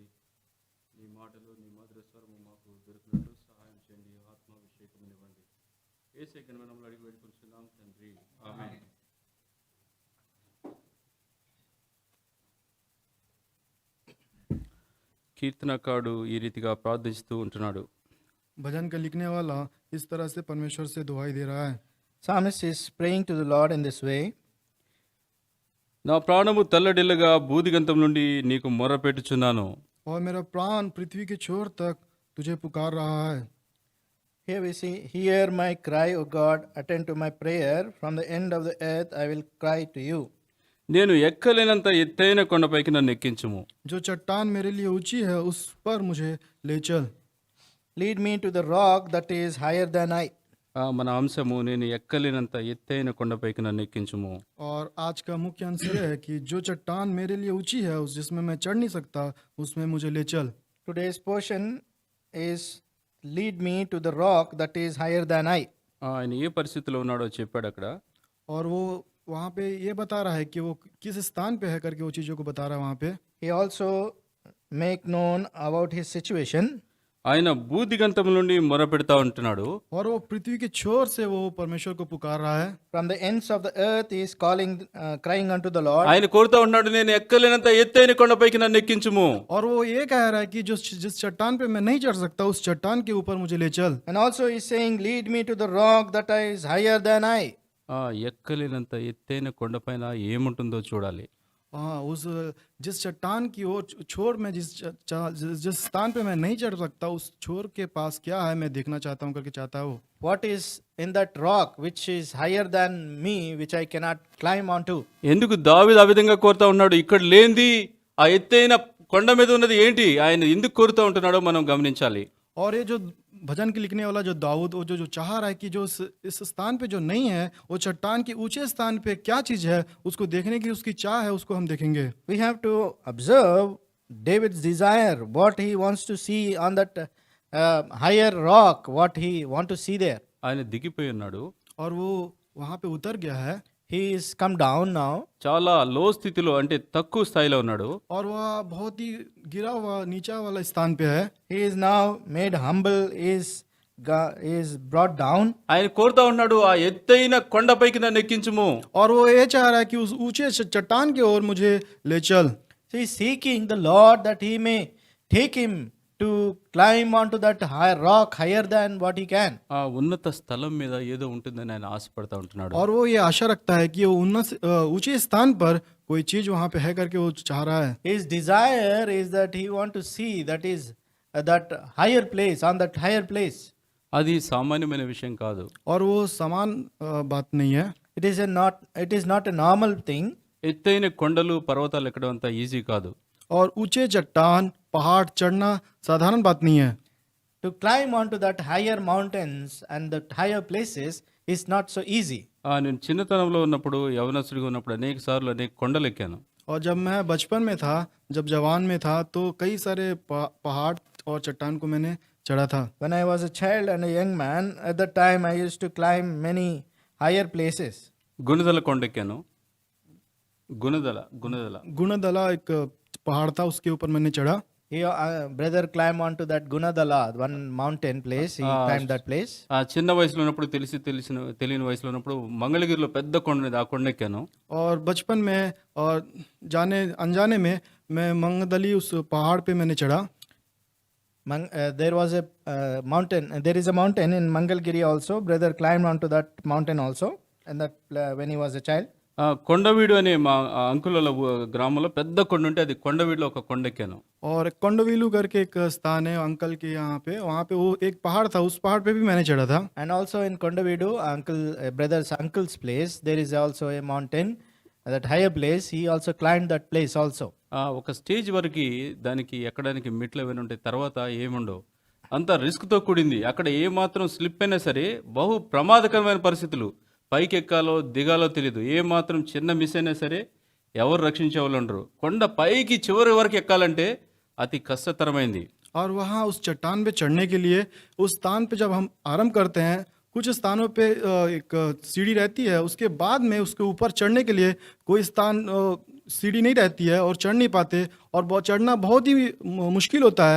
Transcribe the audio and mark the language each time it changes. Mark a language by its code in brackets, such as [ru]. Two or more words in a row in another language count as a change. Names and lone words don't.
[te] నీ మాటలు నీ మధుర స్వరము మాకు దొరికినట్లు సహాయం చేయండి. ఆత్మాభిషేకమునివ్వండి. యేసే ఘనమైన అడిగి వేడుకొంచున్నాం తండ్రి, ఆమేన్. కీర్తనకారుడు ఈ రీతిగా ప్రార్థిస్తూ ఉంటున్నాడు. [hi] भजन का लिखने वाला इस तरह से परमेश्वर से दुआई दे रहा है। [en] Psalmist is praying to the Lord in this way. [te] నా ప్రాణము తల్లడిల్లగా భూదిగంతం నుండి నీకు మొర్రపెట్టుచున్నాను. [hi] और मेरा प्राण पृथ्वी के छोर तक तुझे पुकार रहा है। [en] Here we see, hear my cry, O God, attend to my prayer. From the end of the earth I will cry to you. [te] నేను ఎక్కలేనంత ఎత్తైన కొండపైకి నన్ను ఎక్కించుము. [hi] जो चट्टान मेरे लिए ऊंची है उस पर मुझे ले चल। [en] Lead me to the rock that is higher than I. [te] మన అంశము నేను ఎక్కలేనంత ఎత్తైన కొండపైకి నన్ను ఎక్కించుము. [hi] और आज का मुख्य आंसर है कि जो चट्टान मेरे लिए ऊंची है उस जिसमें मैं चढ़ नहीं सकता उसमें मुझे ले चल। [en] Today's portion is lead me to the rock that is higher than I. [te] ఆయన ఏ పరిస్థితిలో ఉన్నాడో చెప్పాడు అక్కడ. [hi] और वो वहाँ पे ये बता रहा है कि वो किस स्थान पे है करके वो चीज़ों को बता रहा है वहाँ पे। [en] He also make known about his situation. [te] ఆయన భూదిగంతం నుండి మొరపెడతా ఉంటున్నాడు. [hi] और वो पृथ्वी के छोर से वो परमेश्वर को पुकार रहा है। [en] From the ends of the earth he is calling, crying unto the Lord. [te] ఆయన కోరుతా ఉన్నాడు, నేను ఎక్కలేనంత ఎత్తైన కొండపైకి నన్ను ఎక్కించుము. [hi] और वो ये कह रहा है कि जिस चट्टान पे मैं नहीं चढ़ सकता उस चट्टान के ऊपर मुझे ले चल। [en] And also he is saying, lead me to the rock that is higher than I. [te] ఎక్కలేనంత ఎత్తైన కొండపైన ఏముంటుందో చూడాలి. [hi] हाँ, उस जिस चट्टान की ओर छोर में जिस स्थान पे मैं नहीं चढ़ सकता उस छोर के पास क्या है मैं देखना चाहता हूँ करके चाहता हूँ। [en] What is in that rock which is higher than me, which I cannot climb onto? [te] ఎందుకు దావీదు ఆ విధంగా కోరుతా ఉన్నాడు? ఇక్కడ లేనిది ఆ ఎత్తైన కొండ మీద ఉన్నది ఏంటి? ఆయన ఎందుకు కోరుతా ఉంటున్నాడో మనం గమనించాలి. [hi] और ये जो भजन के लिखने वाला जो दाऊद वो जो चाह रहा है कि जो इस स्थान पे जो नहीं है वो चट्टान के ऊंचे स्थान पे क्या चीज़ है उसको देखने की उसकी चाह है, उसको हम देखेंगे। [en] We have to observe David's desire, what he wants to see on that higher rock, what he want to see there. [te] ఆయన దిగిపోయి ఉన్నాడు. [hi] और वो वहाँ पे उतर गया है। [en] He is come down now. [te] చాలా లో స్థితిలో, అంటే తక్కువ స్థాయిలో ఉన్నాడు. [hi] और वह बहुत ही गिरा हुआ नीचा वाला स्थान पे है। [en] He is now made humble, is brought down. [te] ఆయన కోరుతా ఉన్నాడు, ఆ ఎత్తైన కొండపైకి నన్ను ఎక్కించుము. [hi] और वो ये चाह रहा है कि उस ऊंचे चट्टान की ओर मुझे ले चल। [en] So he is seeking the Lord that he may take him to climb onto that high rock higher than what he can. [te] ఆ ఉన్నత స్థలం మీద ఏదో ఉంటుందని ఆయన ఆశపడతా ఉంటున్నాడు. [hi] और वो ये आशा रखता है कि वो ऊंचे स्थान पर कोई चीज वहाँ पे है करके वो चाह रहा है। [en] His desire is that he want to see that is that higher place, on that higher place. [te] అది సామాన్యమైన విషయం కాదు. [hi] और वो समान बात नहीं है। [en] It is not a normal thing. [te] ఎత్తైన కొండలు పర్వతాలు ఎక్కడం అంత ఈజీ కాదు. [hi] और ऊंचे चट्टान पहाड़ चढ़ना साधारण बात नहीं है। [en] To climb onto that higher mountains and that higher places is not so easy. [te] నేను చిన్నతనంలో ఉన్నప్పుడు, యవనస్తుడిగా ఉన్నప్పుడు అనేక సార్లు అనేక కొండలు ఎక్కాను. [hi] और जब मैं बचपन में था, जब जवान में था, तो कई सारे पहाड़ और चट्टान को मैंने चढ़ा था। [en] When I was a child and a young man, at that time I used to climb many higher places. [te] గుణదల కొండెక్కాను. గుణదల [hi] गुणदला एक पहाड़ था, उसके ऊपर मैंने चढ़ा। [en] He, brother climbed onto that Gunadala, one mountain place. He climbed that place. [te] ఆ చిన్న వయసులో ఉన్నప్పుడు తెలియని వయసులో ఉన్నప్పుడు మంగళగిరిలో పెద్ద కొండ ఉంది, ఆ కొండెక్కాను. [hi] और बचपन में और जाने अनजाने में मैं मंगदली उस पहाड़ पे मैंने चढ़ा। [en] There was a mountain. There is a mountain in Mangalgiri also. Brother climbed onto that mountain also, and that when he was a child. [te] కొండవీడు అనే మా అంకుల గ్రామంలో పెద్ద కొండ ఉంటే అది కొండవీడులో ఒక కొండెక్కాను. [hi] और कोंडवीलू करके एक स्थान है अंकल के यहाँ पे, वहाँ पे वो एक पहाड़ था, उस पहाड़ पे भी मैंने चढ़ा था। [en] And also in Kondavidu, brother's uncle's place, there is also a mountain, that higher place. He also climbed that place also. [te] ఒక స్టేజ్ వరకు దానికి ఎక్కడానికి మెట్లు ఏమైనా ఉంటాయి, తర్వాత ఏముండవు. అంత రిస్క్తో కూడింది. అక్కడ ఏ మాత్రం స్లిప్ అయినా సరే బహు ప్రమాదకరమైన పరిస్థితులు. పైకి ఎక్కాలో దిగాలో తెలియదు. ఏ మాత్రం చిన్న మిస్ అయినా సరే ఎవరు రక్షించే వాళ్ళు ఉండరు. కొండ పైకి చివరి వరకు ఎక్కాలంటే అతి కష్టతరమైంది. [hi] और वहाँ उस चट्टान पे चढ़ने के लिए, उस स्थान पे जब हम आरंभ करते हैं, कुछ स्थानों पे एक सीढ़ी रहती है, उसके बाद में उसके ऊपर चढ़ने के लिए कोई स्थान सीढ़ी नहीं रहती है और चढ़ नहीं पाते, और चढ़ना बहुत ही मुश्किल होता है।